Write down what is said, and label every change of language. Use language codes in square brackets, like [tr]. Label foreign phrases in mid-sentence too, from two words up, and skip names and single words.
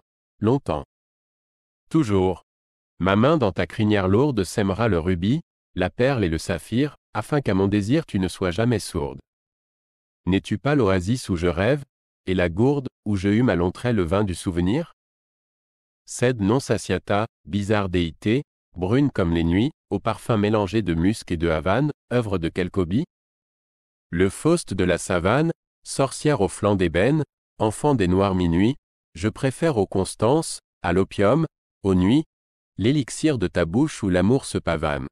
[fr] Longtemps. Toujours. Ma main dans ta crinière lourde sèmera le rubis, la perle et le saphir, afin qu'à mon désir tu ne sois jamais sourde. N'es-tu pas l'oasis où je rêve, et la gourde, où je hume à long trait le vin du souvenir? [la] sed non satiata, [fr] bizarre déité, brune comme les nuits, au parfum mélangé de musc et de havane, œuvre de quel Kobi? Le Faust de la savane, sorcière au flanc d'ébène, enfant des noirs minuits, je préfère aux constances, à l'opium, aux nuits, l'élixir de ta bouche où l'amour se pavane.